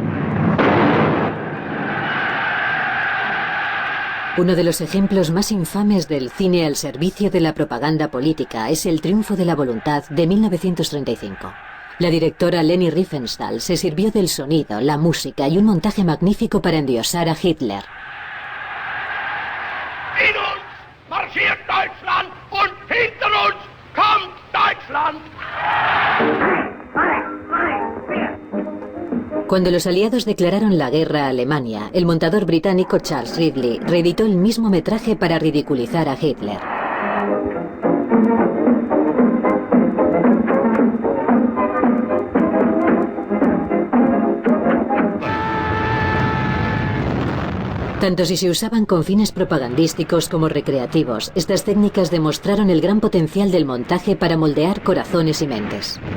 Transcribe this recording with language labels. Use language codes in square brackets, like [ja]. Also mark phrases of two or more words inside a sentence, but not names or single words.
[es] Uno de los ejemplos más infames del cine al servicio de la propaganda política es El triunfo de la voluntad de 1935. La directora Leni Riefenstahl se sirvió del sonido, la música y un montaje magnífico para endiosar a Hitler. [de] In uns marschiert Deutschland und hinter uns kommt Deutschland. [es] Cuando los aliados declararon la guerra a Alemania, el montador británico Charles Ridley reeditó el mismo metraje para ridiculizar a Hitler. Tanto si se usaban con fines propagandísticos como recreativos, estas técnicas demostraron el gran potencial del montaje para moldear corazones y mentes.